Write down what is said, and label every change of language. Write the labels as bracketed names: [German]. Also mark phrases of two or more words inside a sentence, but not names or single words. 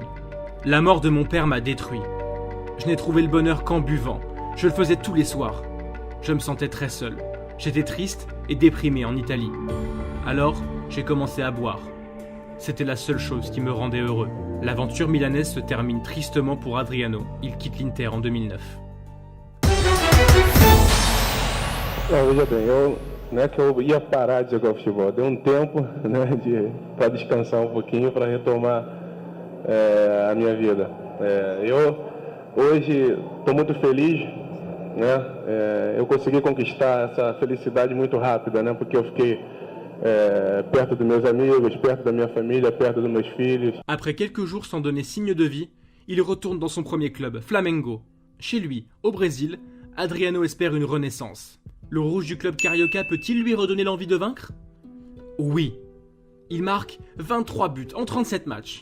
[French] La mort de mon père m'a détruit. Je n'ai trouvé le bonheur qu'en buvant. Je le faisais tous les soirs. Je me sentais très seul. J'étais triste et déprimé en Italie. Alors, j'ai commencé à boire. C'était la seule chose qui me rendait heureux. L'aventure milanaise se termine tristement pour Adriano. Il quitte l'Inter en 2009. [Portuguese] Veja bem, não é que eu ia parar de jogar futebol, deu tempo, né, para descansar pouquinho, para retomar a minha vida. Eu hoje estou muito feliz, né, eu consegui conquistar essa felicidade muito rápida, né, porque eu fiquei perto dos meus amigos, perto da minha família, perto dos meus filhos. [French] Après quelques jours sans donner signe de vie, il retourne dans son premier club, Flamengo. Chez lui, au Brésil, Adriano espère une renaissance. Le rouge du club carioca peut-il lui redonner l'envie de vaincre? Oui. Il marque 23 buts en 37 matchs.